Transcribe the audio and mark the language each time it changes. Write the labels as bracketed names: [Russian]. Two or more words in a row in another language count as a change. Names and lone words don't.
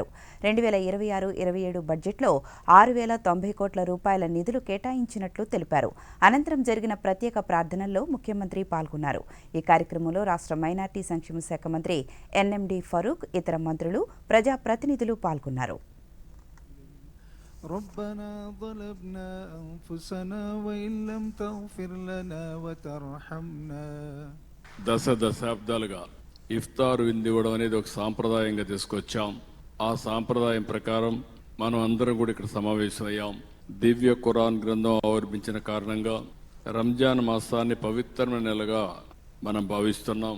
[Telugu] 2026-27 బడ్జెట్లో 6090 కోట్ల రూపాయల నిధులు కేటాయించినట్లు తెలిపారు. అనంతరం జరిగిన ప్రత్యేక ప్రార్థనల్లో ముఖ్యమంత్రి పాల్గొన్నారు. ఈ కార్యక్రమంలో రాష్ట్ర మైనార్టీ సంక్షేమ శాఖ మంత్రి ఎన్ఎండి ఫరూక్, ఇతర మంత్రులు, ప్రజాప్రతినిధులు పాల్గొన్నారు. [Arabic] ربنا ظلمنا أنفسنا وإن لم تغفر لنا وترحمنا. [Telugu] దశాబ్దాలుగా ఇఫ్తార్ విందు ఇవ్వడం అనేది ఒక సాంప్రదాయంగా తీసుకొచ్చాం. ఆ సాంప్రదాయం ప్రకారం మనం అందరం కూడా ఇక్కడ సమావేశమయ్యాం. దివ్య ఖురాన్ గ్రంథం ఆవిర్భించిన కారణంగా రంజాన్ మాసాన్ని పవిత్రమైన నెలగా మనం భావిస్తున్నాం.